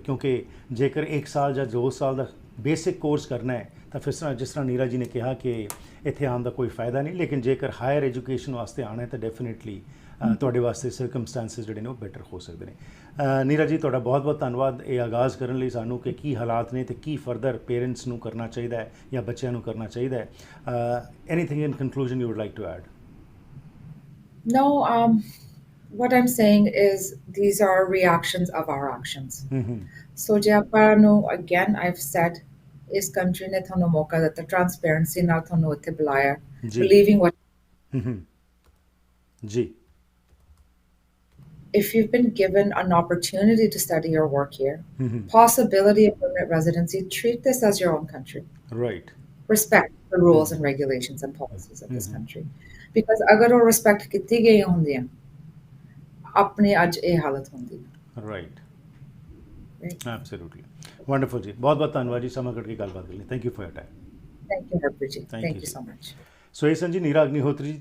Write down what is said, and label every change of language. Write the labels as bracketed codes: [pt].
[pa] ਕਿਉਂਕਿ ਜੇਕਰ 1 ਸਾਲ ਜਾਂ 2 ਸਾਲ ਦਾ ਬੇਸਿਕ ਕੋਰਸ ਕਰਨਾ ਹੈ ਤਾਂ ਫਿਰ ਜਿਸ ਤਰ੍ਹਾਂ ਨੀਰਾ ਜੀ ਨੇ ਕਿਹਾ ਕਿ ਇੱਥੇ ਆਉਣ ਦਾ ਕੋਈ ਫਾਇਦਾ ਨਹੀਂ, ਲੇਕਿਨ ਜੇਕਰ ਹਾਇਰ ਐਜੂਕੇਸ਼ਨ ਵਾਸਤੇ ਆਉਣਾ ਹੈ ਤਾਂ ਡੈਫੀਨੇਟਲੀ ਤੁਹਾਡੇ ਵਾਸਤੇ ਸਰਕਮਸਟੈਂਸਿਸ ਜਿਹੜੇ ਨੇ ਉਹ ਬੈਟਰ ਹੋ ਸਕਦੇ ਨੇ। ਨੀਰਾ ਜੀ ਤੁਹਾਡਾ ਬਹੁਤ ਬਹੁਤ ਧੰਨਵਾਦ ਇਹ ਆਗਾਜ਼ ਕਰਨ ਲਈ ਸਾਨੂੰ ਕਿ ਕੀ ਹਾਲਾਤ ਨੇ ਅਤੇ ਕੀ ਫਰਦਰ ਪੇਰੈਂਟਸ ਨੂੰ ਕਰਨਾ ਚਾਹੀਦਾ ਹੈ ਜਾਂ ਬੱਚਿਆਂ ਨੂੰ ਕਰਨਾ ਚਾਹੀਦਾ ਹੈ। [en] Anything in conclusion you would like to add? No, what I'm saying is these are reactions of our actions. [pa] So je ਆਪਾਂ ਨੂੰ [en] again I've said [pa] ਇਸ country ਨੇ ਤੁਹਾਨੂੰ ਮੌਕਾ ਦਿੱਤਾ, ਟ੍ਰਾਂਸਪੇਰੈਂਸੀ ਨਾਲ ਤੁਹਾਨੂੰ ਇੱਥੇ ਬੁਲਾਇਆ, believing what ਜੀ [en] if you've been given an opportunity to study or work here, possibility of permanent residency, treat this as your own country. Right. Respect the rules and regulations and policies of this country. [pa] Because agar ਉਹ respect ਕੀਤੀ ਗਈਆਂ ਹੁੰਦੀਆਂ, ਆਪਣੇ ਅੱਜ ਇਹ ਹਾਲਤ ਹੁੰਦੀ। [en] Right. Absolutely. [pa] Wonderful ਜੀ, ਬਹੁਤ ਬਹੁਤ ਧੰਨਵਾਦ ਜੀ ਸਮਾਂ ਕੱਢ ਕੇ ਗੱਲਬਾਤ ਕਰਨ ਲਈ। [en] Thank you for your time. Thank you, Harpreet ji. Thank you so much. [pa] ਸੋ ਇਹ ਸਨ ਜੀ ਨੀਰਾ ਅਗਨੀਹੋਤਰੀ ਜੀ।